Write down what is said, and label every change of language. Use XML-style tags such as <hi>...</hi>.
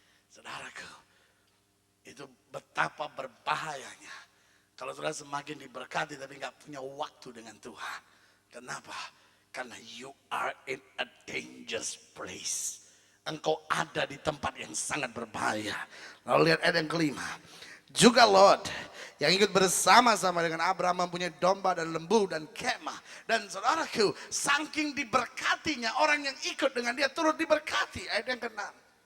<id>Saudaraku, itu betapa berbahayanya kalau saudara semakin diberkati tapi gak punya waktu dengan Tuhan. Kenapa?</id> <en>Karena you are in a dangerous place.</en> <id>Engkau ada di tempat yang sangat berbahaya. Lalu lihat ayat yang kelima. Juga Lot yang ikut bersama-sama dengan Abraham mempunyai domba dan lembu dan kemah. Dan saudaraku, saking diberkatinya, orang yang ikut dengan dia turut diberkati. Ayat yang ke-6.</id>